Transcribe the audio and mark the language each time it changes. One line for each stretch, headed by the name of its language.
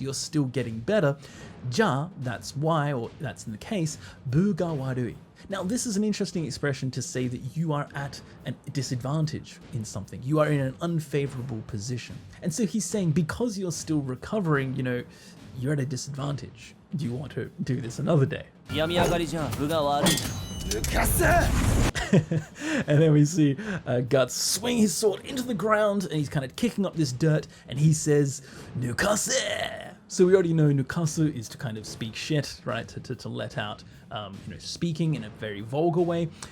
English: You're still getting better. Ja, that's why, or that's in the case,
Japanese: bu ga warui.
English: Now, this is an interesting expression to say that you are at a disadvantage in something. You are in an unfavorable position. And so he's saying, because you're still recovering, you're at a disadvantage. Do you want to do this another day?
Japanese: Yami Agadiじゃ部が悪い。
English: And then we see Guts swing his sword into the ground and he's kind of kicking up this dirt and he says, Nukase! So we already know nukasu is to kind of speak shit, right? To let out, speaking in a very vulgar way.